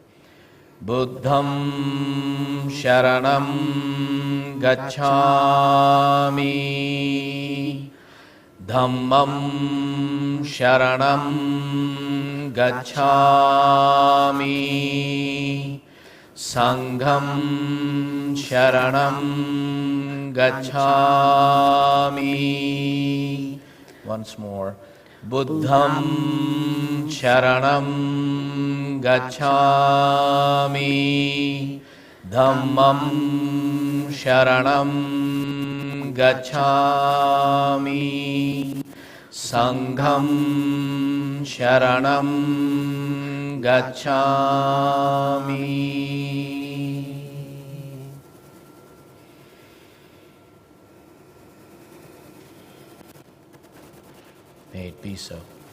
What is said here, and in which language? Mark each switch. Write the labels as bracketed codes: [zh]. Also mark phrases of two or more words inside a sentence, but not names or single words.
[pi] buddham sharanam gacchami dhammam sharanam gacchami sangham sharanam gacchami. [en] Once more. [pi] Buddham sharanam gacchami. Dhammam sharanam gacchami. Sangham sharanam gacchami. [en] May it be so.